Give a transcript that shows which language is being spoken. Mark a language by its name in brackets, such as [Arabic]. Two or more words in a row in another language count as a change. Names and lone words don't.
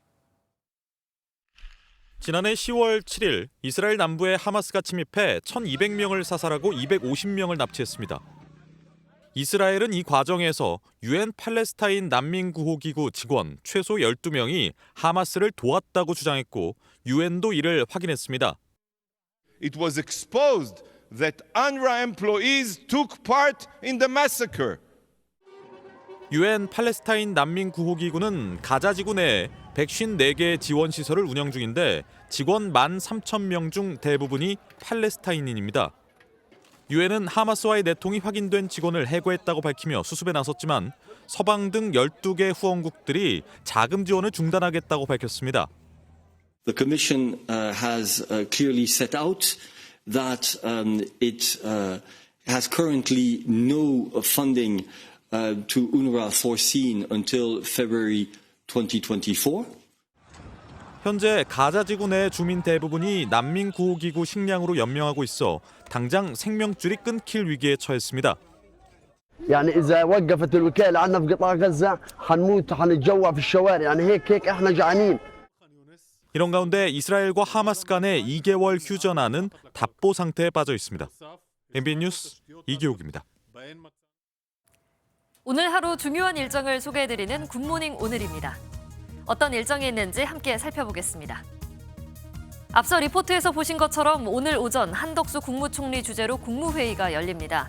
[Korean] 지난해 10월 7일 이스라엘 남부에 하마스가 침입해 1,200명을 사살하고 250명을 납치했습니다. 이스라엘은 이 과정에서 유엔 팔레스타인 난민구호기구 직원 최소 12명이 하마스를 도왔다고 주장했고 유엔도 이를 확인했습니다. [English] It was exposed that UNRWA employees took part in the massacre. [Korean] 유엔 팔레스타인 난민구호기구는 가자지구 내에 154개 지원시설을 운영 중인데 직원 13,000명 중 대부분이 팔레스타인인입니다. 유엔은 하마스와의 내통이 확인된 직원을 해고했다고 밝히며 수습에 나섰지만 서방 등 12개 후원국들이 자금 지원을 중단하겠다고 밝혔습니다. [English] The Commission has clearly set out that it has currently no funding to UNRWA foreseen until February 2024. [Korean] 현재 가자지구 내 주민 대부분이 난민구호기구 식량으로 연명하고 있어 당장 생명줄이 끊길 위기에 처했습니다. [Arabic] يعني إذا وقفت الوكالة عنا في قطاع غزة حنموت وحنتجوع في الشوارع يعني هيك إحنا جعانين. [Korean] 이런 가운데 이스라엘과 하마스 간의 2개월 휴전안은 답보 상태에 빠져 있습니다. MBN 뉴스 이기욱입니다. 오늘 하루 중요한 일정을 소개해드리는 굿모닝 오늘입니다. 어떤 일정이 있는지 함께 살펴보겠습니다. 앞서 리포트에서 보신 것처럼 오늘 오전 한덕수 국무총리 주재로 국무회의가 열립니다.